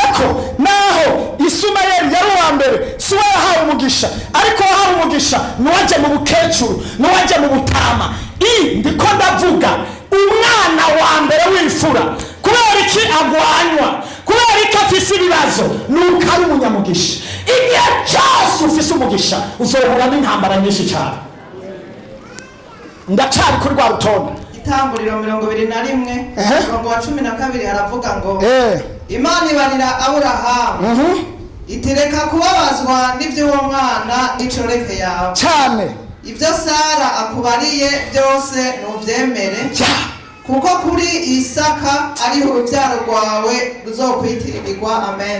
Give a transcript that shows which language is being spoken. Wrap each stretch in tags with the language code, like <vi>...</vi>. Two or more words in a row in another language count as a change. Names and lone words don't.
<rn>ko naho Ishimayeli yari uwa mbere siwe yahawe umugisha ariko yahawe umugisha nuwaje mu bukecuru nuwaje mu butama ndiko ndavuga umwana wa mbere w'imfura kubera iki agwanywa kubera iki afise ibibazo nuko ari umunyamugisha igihe cyose ufise umugisha uzohura n'intambara nyinshi cyane ndacari kuri rwa rutonde Itanguriro 21 umurongo wa 12 haravuga ngo Imana ibarira Aburahamu itereka kubabazwa n'ibyo uwo mwana n'icoreke yawe cyane ibyo Sara akubariye byose nuvyemere kuko kuri Isaka ari urubyaro rwawe ruzokwitirirwa amen</rn>